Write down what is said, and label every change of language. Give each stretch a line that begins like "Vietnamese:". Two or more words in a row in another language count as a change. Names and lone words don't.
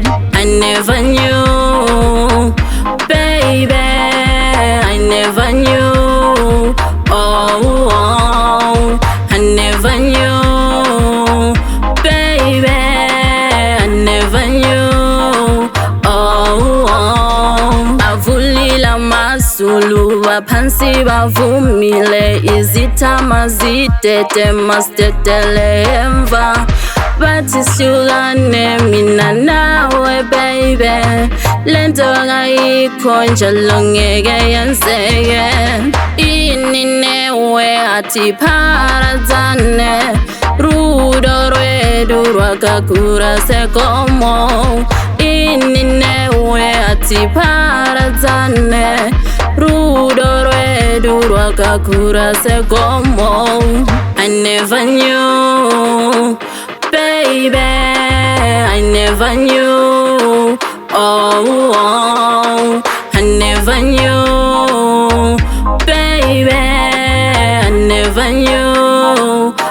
English: I never knew, baby. I never knew. I never knew, baby. I never knew.
Zulu: Avulila masulu baphansi bavumile, izithama zitete mastetele emva, bathi sihlukane mina nawe baby. Lento ngayikho njalo ngeke yenzeke.
Shona: Ini newe athi pharadzane, rudo rwedu rwakakura sekomo. Ini newe athi pharadzane, rudo rwedu rwakakura sekomo.
English: I never knew, baby. I never knew. I never knew, baby. I never knew.